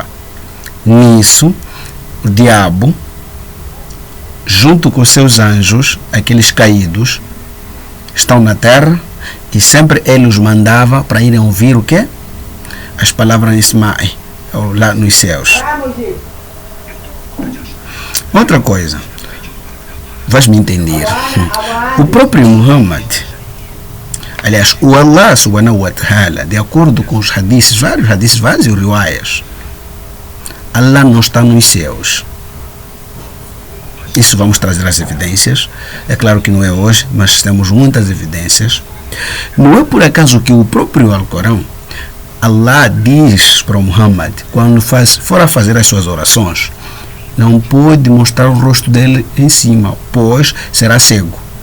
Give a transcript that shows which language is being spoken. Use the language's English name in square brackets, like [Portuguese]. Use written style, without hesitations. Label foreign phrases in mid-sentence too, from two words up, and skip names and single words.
[Portuguese] Nisso, o diabo, junto com seus anjos, aqueles caídos, estão na terra e sempre ele os mandava para irem ouvir o quê? As palavras em Ismael, ou lá nos céus. Outra coisa, vais me entender. O próprio Muhammad, aliás, o [Arabic] الله سبحانه وتعالى, [Portuguese] de acordo com os hadiths, vários riwayas, Allah não está nos céus. Isso vamos trazer as evidências. É claro que não é hoje, mas temos muitas evidências. Não é por acaso que o próprio Alcorão, Allah diz para o Muhammad, quando for a fazer as suas orações, não pode mostrar o rosto dele em cima, pois será cego.